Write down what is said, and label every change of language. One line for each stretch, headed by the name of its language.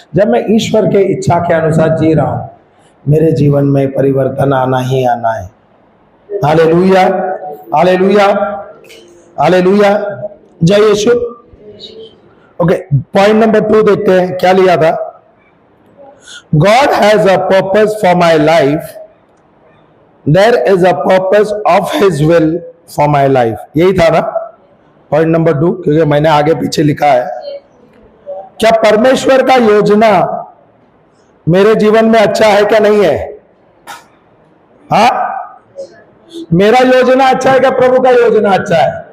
Hindi: जब मैं ईश्वर के इच्छा के अनुसार जी रहा हूं, मेरे जीवन में परिवर्तन आना ही आना है। हालेलुया, हालेलुया, हालेलुया, जय यीशु। ओके, पॉइंट नंबर 2 देखते हैं, क्या लिया था?
English: God has a purpose for my life. There is a purpose of His will for my life.
Hindi: यही था ना पॉइंट नंबर 2, क्योंकि मैंने आगे पीछे लिखा है। क्या परमेश्वर का योजना मेरे जीवन में अच्छा है क्या नहीं है? हाँ, मेरा योजना अच्छा है क्या प्रभु का योजना अच्छा है?